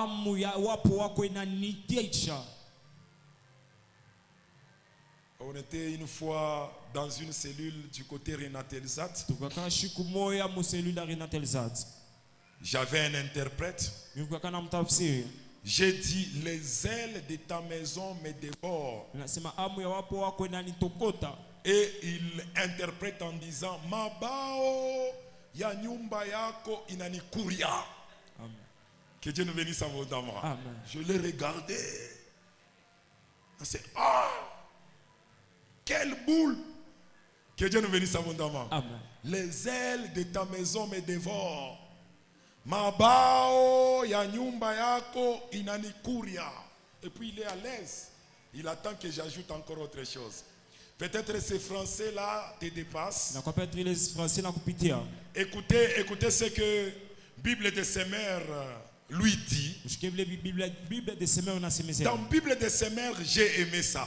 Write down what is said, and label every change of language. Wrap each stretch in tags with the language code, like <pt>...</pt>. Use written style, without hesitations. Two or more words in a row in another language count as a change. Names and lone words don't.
<fr>On était une fois dans une cellule du côté Renatelzat. J'avais un interprète. J'ai dit: les ailes de ta maison me dévorent. Et il interprète en disant:</fr> <sw>mabao ya nyumba yako inanikuria.</sw> <fr>Que Dieu nous bénisse abondamment. Je l'ai regardé. C'est quelle boule! Que Dieu nous bénisse abondamment. Amen. Les ailes de ta maison me dévorent.</fr> <sw>Mabao ya nyumba yako inanikuria.</sw> <fr>Et puis il est à l'aise. Il attend que j'ajoute encore autre chose. Peut-être ces français-là te dépassent. Écoutez ce que Bible de Semer lui dit. Dans Bible de Semer, j'ai aimé ça.</fr>